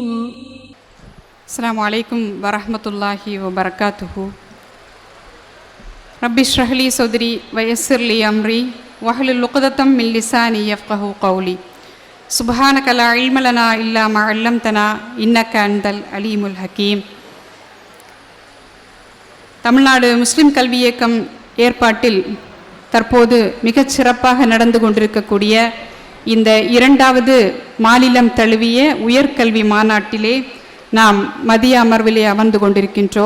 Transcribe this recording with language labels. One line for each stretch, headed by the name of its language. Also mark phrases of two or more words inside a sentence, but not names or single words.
Arabic: السلام عليكم ورحمة الله وبركاته. رب اشرح لي صدري ويسر لي أمري واحلل عقدة من لساني يفقهوا قولي. سبحانك لا علم لنا إلا ما علمتنا إنك أنت العليم الحكيم.
Tamil: தமிழ்நாடு முஸ்லிம் கல்வி இயக்கம் ஏற்பாட்டில் தற்போது மிகச் சிறப்பாக நடந்து கொண்டிருக்கக்கூடிய இந்த இரண்டாவது மாநிலம் தழுவிய உயர்கல்வி மாநாட்டிலே நாம் மதிய அமர்விலே அமர்ந்து கொண்டிருக்கின்றோம்.